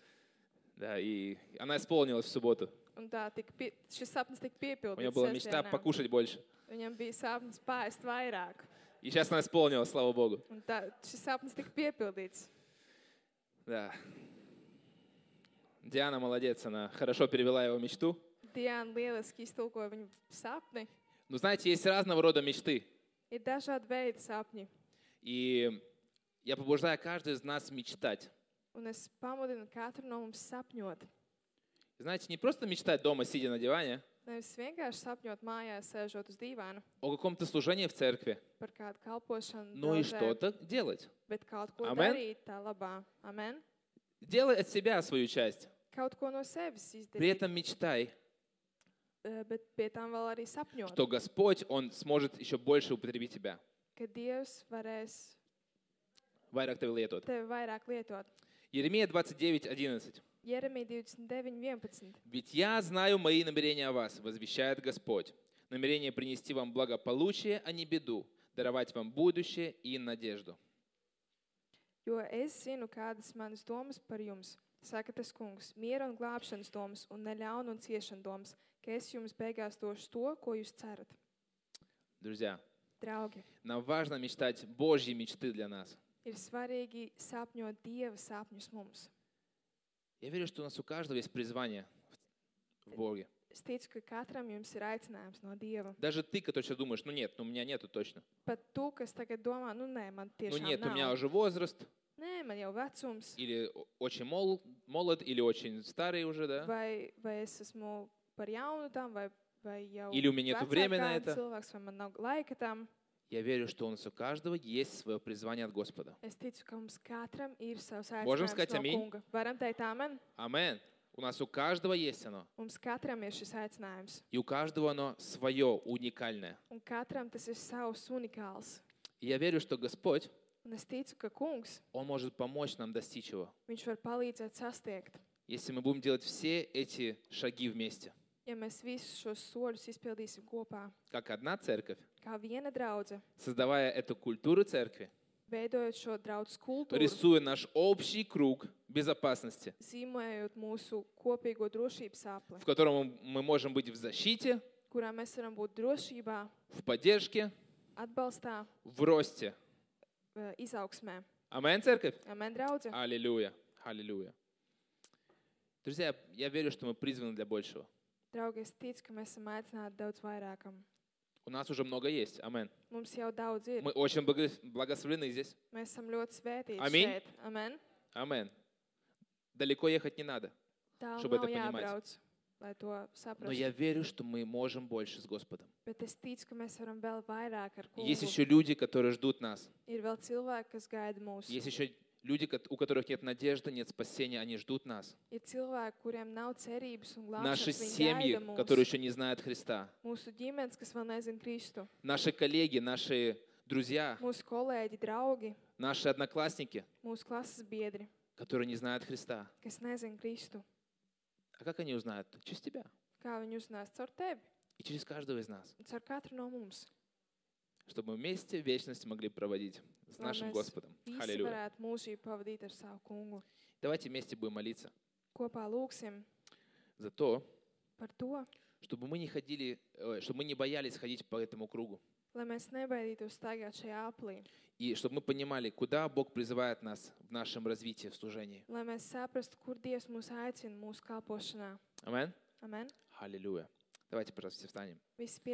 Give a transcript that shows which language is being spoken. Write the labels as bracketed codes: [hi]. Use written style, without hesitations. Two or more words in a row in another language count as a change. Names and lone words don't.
[ru] да, и она исполнилась в субботу. [lv] un tā šis sapnis tika [ru] У нее [lv] piepildīts [ru] была мечта [lv] sestdienā. [ru] покушать больше. [lv] Viņam bija sapnis pāriest vairāk. [ru] И сейчас она исполнилась, слава Богу. [lv] Un šis sapnis tika piepildīts. [ru] Да. Диана молодец, она хорошо перевела его мечту. [lv] Diana lieliski iztulkoja viņu sapni. [ru] Но знаете, есть разного рода мечты. [lv] Ir dažādi veidi sapņi. [ru] И я побуждаю каждого из нас мечтать. [lv] Un es pamudinu katru no mums sapņot. [ru] Знаете, не просто мечтать дома, сидя на диване, [lv] Nevis vienkārši sapņot mājās, sēžot uz dīvāna [ru] о каком-то служении в церкви, [lv] par kādu kalpošanu, [ru] но и [lv] draudzē, [ru] что-то делать. [lv] bet kaut ko Amen. darīt tā labā. Amen. [ru] Делай от себя свою часть. [lv] Kaut ko no sevis [ru] При [lv] izdarīt, [ru] этом мечтай, [lv] bet pie tam vēl arī sapņot, [ru] что Господь, Он сможет еще больше употребить тебя. [lv] ka Dievs varēs Vairāk tevi lietot. tevi vairāk lietot. [ru] Еремия 29:11. [lv] Jeremija 29:11. [ru] «Ведь я знаю мои намерения о вас, возвещает Господь. Намерение принести вам благополучие, а не беду, даровать вам будущее и надежду». [lv] Jo es zinu, kādas manas domas par jums, saka tas kungs, miera un glābšanas domas un ne ļaunu un ciešanu domas, ka es jums beigās došu to, ko jūs cerat. [ru] Друзья, [lv] Draugi, [ru] нам важно мечтать Божьи мечты для нас. [lv] ir svarīgi sapņot Dieva sapņus mums. [ru] Я верю, что у нас у каждого есть призвание в Боге. [lv] Es ticu, ka katram jums ir aicinājums no Dieva. [ru] Даже ты, который сейчас думаешь, ну нет, ну у меня nету точно. [lv] Pat tu, kas tagad domā, nu nē, man [ru] Ну [lv] tiešām [ru] нет, у меня [lv] nav. [ru] уже возраст, [lv] Nē, man jau vecums. [ru] или очень молод, или очень старый уже, да? [lv] Vai es esmu par jaunu tam, vai jau [ru] Или у меня нету времени на [lv] vecākāds [ru] это. [lv] cilvēks, vai man nav laika tam. [ru] Я верю, что у нас у каждого есть свое призвание от Господа. [lv] Es ticu, ka mums katram ir savs [ru] Можем [lv] aicinājums [ru] сказать [lv] no [ru] аминь? [lv] kunga. Varam teikt amen? [ru] Амен. У нас у каждого есть оно. [lv] Mums katram ir šis aicinājums. [ru] И у каждого оно свое, уникальное. [lv] Un katram tas ir savs unikāls. [ru] И я верю, что Господь, [lv] Un es ticu, ka kungs, [ru] Он может помочь нам достичь его, [lv] viņš var palīdzēt sasniegt. [ru] если мы будем делать все эти шаги вместе. [lv] Ja mēs visus šos soļus izpildīsim kopā, [ru] Как одна церковь, [lv] kā viena draudze, [ru] создавая эту культуру церкви, [lv] veidojot šo draudzes kultūru, [ru] рисуя наш общий круг безопасности, [lv] zīmējot mūsu kopīgo drošības apli, [ru] в котором мы можем быть в защите, [lv] kurā mēs varam būt drošībā, [ru] в поддержке, [lv] atbalstā, [ru] в росте. [lv] izaugsmē. [ru] Амен, церковь? [lv] Amen, draudze. [ru] Аллилуйя. Аллилуйя. Друзья, я верю, что мы призваны для большего. [lv] Draugi, es ticu, ka mēs esam aicināti daudz vairākam. [ru] У нас уже много есть. Амен. [lv] Mums jau daudz ir. [ru] Мы очень благословлены здесь. [lv] Mēs esam ļoti svētīti [ru] Аминь. [lv] šeit. Amen. [ru] Амен. Далеко ехать не надо. [lv] Tālu [ru] Чтобы [lv] nav [ru] это понимать. [lv] jābrauc, lai to [ru] Но я [lv] saprastu. [ru] верю, что мы можем больше с Господом. [lv] Bet es ticu, ka mēs varam vēl vairāk ar [ru] Есть [lv] kungu. [ru] еще люди, которые ждут нас. [lv] Ir vēl cilvēki, kas gaida mūs. [ru] Есть еще люди, у которых нет надежды, нет спасения, они ждут нас. [lv] Ir cilvēki, kuriem nav cerības un [ru] Наши [lv] glābšanas. Viņi [ru] семьи, [lv] gaida mūs. [ru] которые еще не знают Христа. [lv] Mūsu ģimenes, kas vēl nezina Kristu. [ru] Наши коллеги, наши друзья, [lv] Mūsu kolēģi, draugi, [ru] наши одноклассники, [lv] mūsu klases biedri, [ru] которые не знают Христа. [lv] kas nezina Kristu. [ru] А как они узнают? Через тебя [lv] Kā viņi uzzinās caur tevi [ru] и через каждого из нас. [lv] un caur katru no mums. [ru] Чтобы мы вместе вечность могли проводить с [lv] Lai [ru] нашим [lv] mēs [ru] Господом. [lv] Visi [ru] Аллилуйя. [lv] varētu mūžību pavadīt ar savu kungu. [ru] Давайте вместе будем молиться [lv] Kopā lūksim [ru] за то, [lv] par to, [ru] чтобы мы не боялись ходить по этому кругу. [lv] Lai mēs nebaidītos staigāt šajā aplī. [ru] И чтобы мы понимали, куда Бог призывает нас в нашем развитии в служении. [lv] Lai mēs saprastu, kur Dievs mūs aicina mūsu kalpošanā. Amen? Amen. [ru] Аллилуйя. Давайте, пожалуйста, все встанем. [lv] Visi